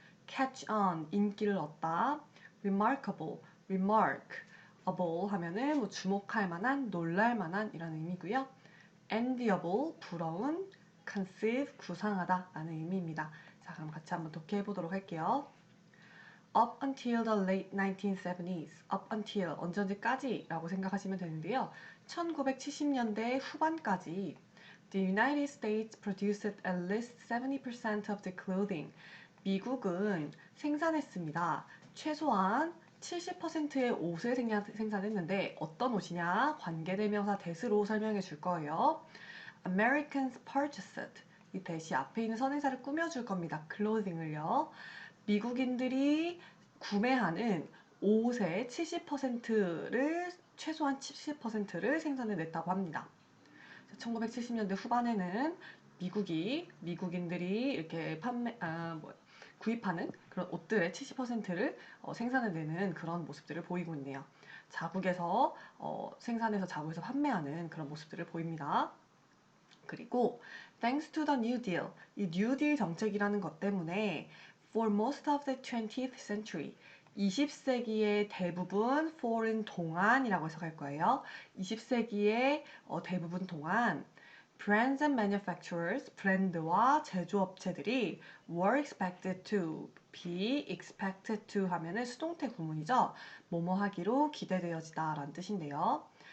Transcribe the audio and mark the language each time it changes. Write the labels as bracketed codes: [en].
[en] catch on, [ko] 인기를 얻다. [en] remarkable, remarkable [ko] 하면은 뭐 주목할 만한, 놀랄 만한 이라는 의미고요. enviable, 부러운, conceive, 구상하다 라는 의미입니다. 자, 그럼 같이 한번 독해해 보도록 할게요. [en] Up until the late 1970s, up until [ko] 언제까지 라고 생각하시면 되는데요. 1970년대 후반까지 [en] The United States produced at least 70% of the clothing. [ko] 미국은 생산했습니다. 최소한 70%의 옷을 생산했는데 어떤 옷이냐? 관계대명사 that으로 설명해 줄 거예요. [en] Americans purchased. [ko] 이 that이 앞에 있는 선행사를 꾸며줄 겁니다. clothing을요. 미국인들이 구매하는 옷의 70%를 최소한 70%를 생산해냈다고 합니다. 1970년대 후반에는 미국인들이 이렇게 구입하는 그런 옷들의 70%를 생산해내는 그런 모습들을 보이고 있네요. 자국에서 생산해서 자국에서 판매하는 그런 모습들을 보입니다. 그리고 [en] thanks to the New Deal, [ko] 이 New Deal 정책이라는 것 때문에 [en] for most of the 20th century, [ko] 20세기의 대부분 for은 동안이라고 해석할 거예요. 20세기의 대부분 동안 [en] brands and manufacturers, [ko] 브랜드와 제조업체들이 [en] were expected to, be expected to [ko] 하면은 수동태 구문이죠. 뭐뭐 하기로 기대되어지다 라는 뜻인데요.